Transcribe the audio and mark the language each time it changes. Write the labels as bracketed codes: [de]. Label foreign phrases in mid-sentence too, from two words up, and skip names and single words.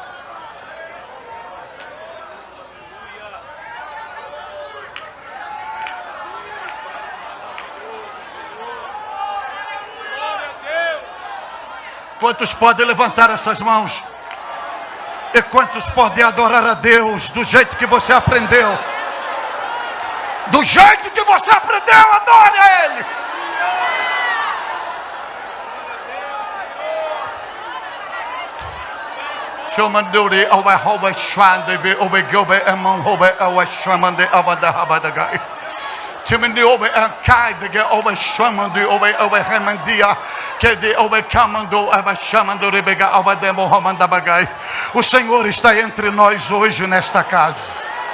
[pt] Quantos podem levantar essas mãos? E quantos podem adorar a Deus do jeito que você aprendeu? Do jeito que você aprendeu, adore a Ele. Chamandure awa hoba shande be obegobe among hoba awa shamande abada habadagai. Timindi obe akai de obe shamande obe remandia que de obe camando aba chamando rebega abade mohamanda bagai. O Senhor está entre nós hoje nesta casa.